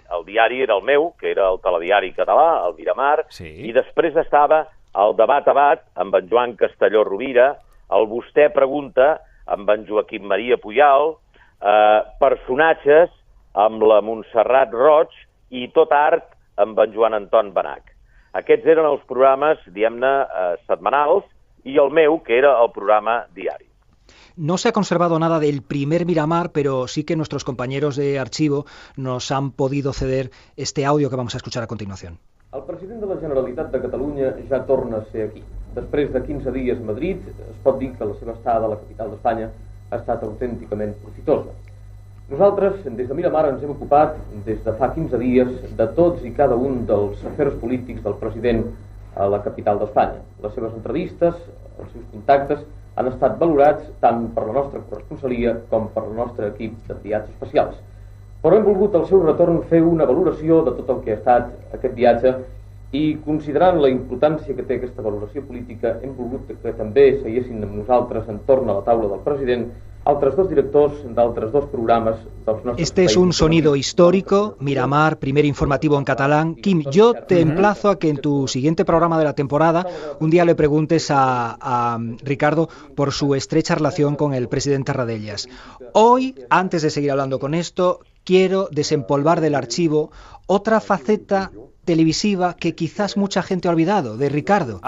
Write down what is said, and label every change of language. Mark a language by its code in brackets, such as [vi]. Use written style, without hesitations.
[ca] El diari era el meu, que era el telediari català, el Miramar, i després estava el Debat Abat amb en Joan Castelló Rovira, el Vostè Pregunta amb en Joaquim Maria Puyal, Personatges amb la Montserrat Roig i Tot Art amb en Joan Anton Benach. Aquests eren els programes, diguem-ne, setmanals, i el meu, que era el programa diari. [es] No se ha conservado nada del primer Miramar, pero sí que nuestros compañeros de archivo nos han podido ceder este audio que vamos a escuchar a continuación. [ca] El president de la Generalitat de Catalunya ja torna a ser aquí. Després de 15 dies a Madrid, es pot dir que la seva estada a la capital d'Espanya ha estat autènticament profitosa. Nosaltres, des de Miramar, ens hem ocupat, des de fa 15 dies, de tots i cada un dels afers polítics del president a la capital d'Espanya. Les seves entrevistes, els seus contactes, han estat valorats tant per la nostra corresponsalia com per el nostre equip d'enviats especials. Però hem volgut al seu retorn fer una valoració de tot el que ha estat aquest viatge i, considerant la importància que té aquesta valoració política, hem volgut que també seiessin amb nosaltres entorn a la taula del president altres 2 directors d'altres 2 programes dels nostres [es] Este es un sonido histórico, Miramar, primer informativo en catalán. Kim, yo te emplazo a que en tu siguiente programa de la temporada un día le preguntes a Ricardo por su estrecha relación con el presidente Radellas. Hoy, antes de seguir hablando con esto, quiero desempolvar del archivo otra faceta televisiva que quizás mucha gente ha olvidado, de Ricardo.